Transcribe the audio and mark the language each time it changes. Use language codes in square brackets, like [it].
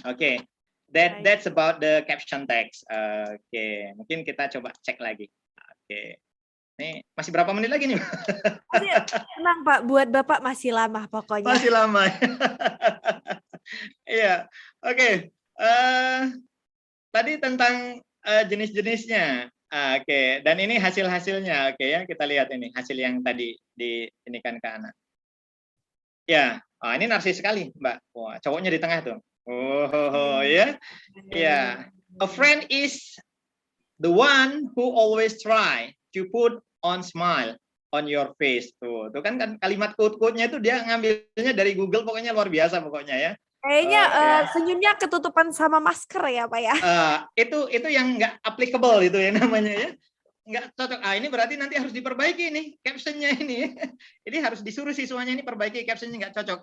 [en] Oke, that's about the caption text. [id] Oke, mungkin kita coba cek lagi. Oke, ini masih berapa menit lagi nih? Masih tenang Pak, buat Bapak masih lama pokoknya. Masih lama. Iya, oke. Tadi tentang jenis-jenisnya. Oke, dan ini hasil-hasilnya. Oke ya, kita lihat ini hasil yang tadi diinikan ke anak. Ya, ini narsis sekali, Mbak. Wah, cowoknya di tengah tuh. Oh, ya. Ya. [en] A friend is the one who always try to put on smile on your face. [id] Tuh kan kalimat quote-quote-nya itu dia ngambilnya dari Google, pokoknya luar biasa pokoknya ya. Kayaknya senyumnya ketutupan sama masker ya Pak ya. Itu yang nggak applicable itu ya namanya ya. Nggak cocok. Ini berarti nanti harus diperbaiki nih captionnya ini. Ini harus disuruh siswanya ini perbaiki captionnya, nggak cocok.